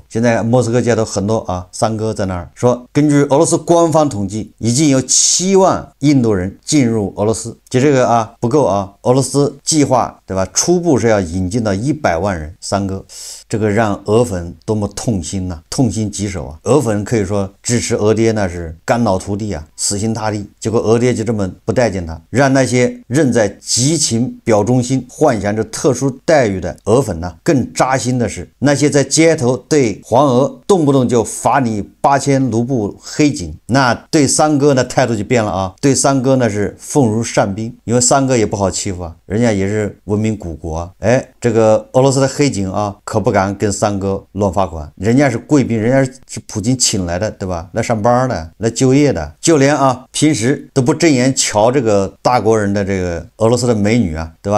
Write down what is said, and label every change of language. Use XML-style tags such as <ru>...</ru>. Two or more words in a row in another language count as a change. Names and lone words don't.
<zh>現在莫斯科街頭很多啊三哥在那兒說，根據俄羅斯官方統計，已經有7萬印度人進入俄羅斯。就這個啊不夠啊，俄羅斯計劃，對吧？初步是要引進到100萬人。三哥，這個讓俄粉多麼痛心吶，痛心疾首啊！俄粉可以說支持俄爹那是肝腦塗地啊，死心塌地。結果俄爹就這麼不待見他，讓那些仍在激情表忠心、幻想着特殊待遇的俄粉呢，更扎心的是，那些在街頭對黃俄動不動就罰你8000盧布黑警，那對三哥呢態度就變了啊，對三哥呢是奉如上賓，因為三哥也不好欺負啊，人家也是文明古國啊。哎，這個俄羅斯的黑警啊，可不敢跟三哥亂罰款，人家是貴賓，人家是普京請來的，對吧？來上班的，來就業的，就連啊平時都不正眼瞧这个大國人的這個俄羅斯的美女啊，對吧？</zh>